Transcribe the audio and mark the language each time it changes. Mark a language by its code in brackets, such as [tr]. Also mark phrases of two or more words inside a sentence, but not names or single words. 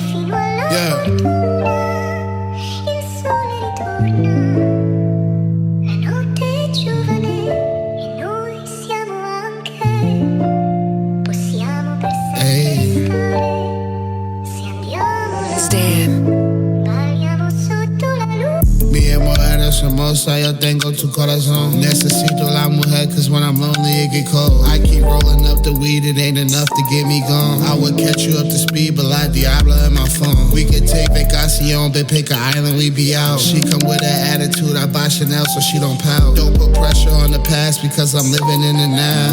[it] fino alla fortuna, il sole ritorna, la notte è giovane e noi siamo anche, possiamo per sempre restare, se andiamo là, balliamo sotto la luna. [es] Mi mujeres hermosa, yo tengo tu corazón. Necesito la mujer, [en] cause when I'm lonely it get cold. I keep rolling up the weed, it ain't enough to get me gone. I would catch you up to speed, but like Diablo in my phone. We could take vacacion, but pick an island, we be out. She come with an attitude, I buy Chanel so she don't pout. Don't put pressure on the past because I'm living in the now.